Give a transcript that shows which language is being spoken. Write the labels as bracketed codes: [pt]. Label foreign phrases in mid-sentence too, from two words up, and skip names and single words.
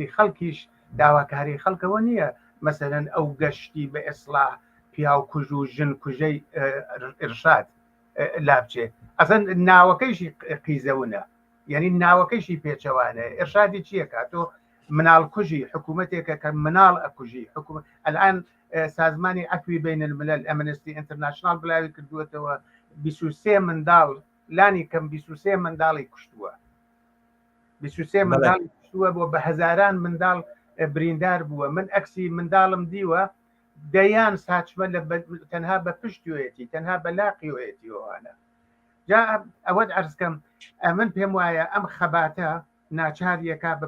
[ckb] خەڵکیش داواکاری خەڵکەوە نییە مەسەلەن ئەو گەشتی بە ئیسلاح پیاو کوژ و ژن کوژەی ئرشاد لابچێ ئەسەن ناوەکەیشی قیزەونە یعنی ناوەکەیشی پێچەوانە ئرشادی چییە کاتۆ مناڵ کوژی حکوومەتێکە کە مناڵ ئەکوژی حکوومەت الان سازمانی عفوی بین الملل [en] Amnesty International [ckb] بڵاوی کردووەتەوە 23 منداڵ لانی کەم 23 منداڵی کوشتووە 23 منداڵی کوشتووە بۆ بە هەزاران منداڵ بریندار بووە من ئەکسی منداڵم دیوە دەیان ساچمە لە تەنها بە پشتوێتی تەنها بە لاقیوێتی ئەوانە جا ئەوەت عەرزکەم من پێم وایە ئەم خەباتە ناچاریەکە بە